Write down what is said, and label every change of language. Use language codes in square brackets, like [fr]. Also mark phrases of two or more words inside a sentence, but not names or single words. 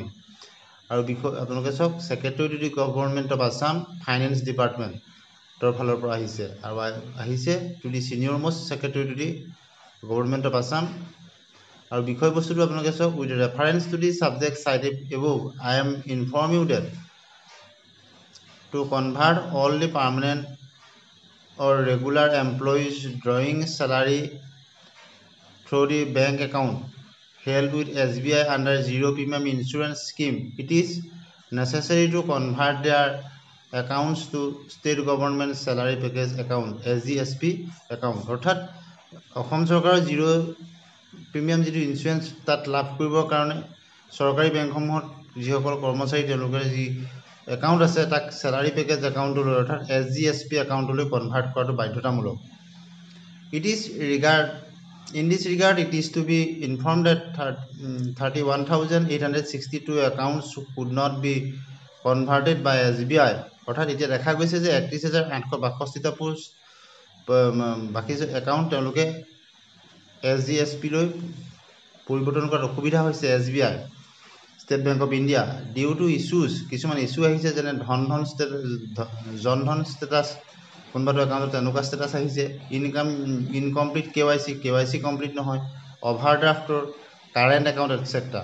[as] আৰু আপোনালোকে চাওক, [en] Secretary to the Government of Assam Finance Department [as] ফালৰ পৰা আহিছে আৰু আহিছে [en] to the senior most Secretary to the Government of Assam. [as] আৰু বিষয়বস্তুটো আপোনালোকে চাওক, [en] with reference to the subject cited above I am inform you that to convert all the permanent or regular employees drawing salary through the bank account held with SBI under zero premium insurance scheme. It is necessary to convert their accounts to state government salary package account SGSP account. [as] অৰ্থাৎ অসম চৰকাৰৰ [en] zero premium [as] যিটো ইঞ্চুৰেঞ্চ তাত লাভ কৰিবৰ কাৰণে চৰকাৰী বেংকসমূহত যিসকল কৰ্মচাৰী তেওঁলোকৰ যি একাউণ্ট আছে তাক [en] salary package account [as] অৰ্থাৎ SGSP একাউণ্টলৈ কনভাৰ্ট কৰাটো বাধ্যতামূলক। [en] In this regard, it is to be informed that 31,862 accounts could not be converted by SBI. [as] অৰ্থাৎ এতিয়া দেখা গৈছে যে 31,862টা বাকী একাউণ্ট তেওঁলোকে SGSP লৈ পৰিৱৰ্তন কৰাত অসুবিধা হৈছে SBI ষ্টেট বেংক অফ ইণ্ডিয়া [en] due to issues. [as] কিছুমান ইছ্যু আহিছে যেনে জনধন ষ্টেটাছ, কোনোবাটো একাউণ্টত তেনেকুৱা ষ্টেটাছ আহিছে, [en] incomplete KYC [as] কমপ্লিট নহয়, [en] overdraft current account etcetera.